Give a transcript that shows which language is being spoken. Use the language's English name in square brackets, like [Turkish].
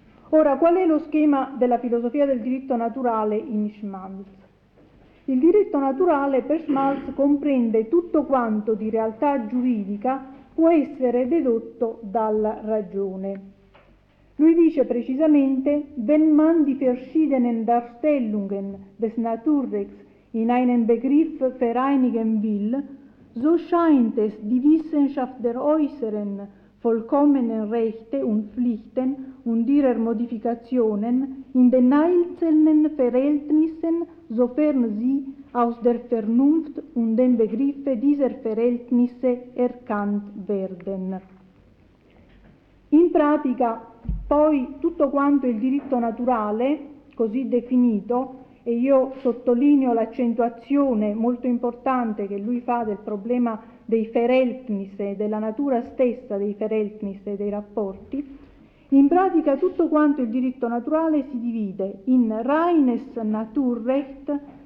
[Italian] Ora, qual è lo schema della filosofia del diritto naturale in Schmalz? Il diritto naturale per Smalls comprende tutto quanto di realtà giuridica può essere dedotto dalla ragione. [German] Lui dice precisamente: «Wenn man die verschiedenen Darstellungen des Naturrechts in einen Begriff vereinigen will, so scheint es die Wissenschaft der äußeren vollkommenen Rechte und Pflichten und ihrer Modifikationen in den einzelnen Verhältnissen, sofern sie aus der Vernunft und den Begriffen dieser Verhältnisse erkannt werden.» [Italian] In pratica, poi, tutto quanto il diritto naturale, così definito, e io sottolineo l'accentuazione molto importante che lui fa del problema dei Verhältnisse, della natura stessa dei Verhältnisse, dei rapporti, in pratica tutto quanto il diritto naturale si divide in reines Naturrecht,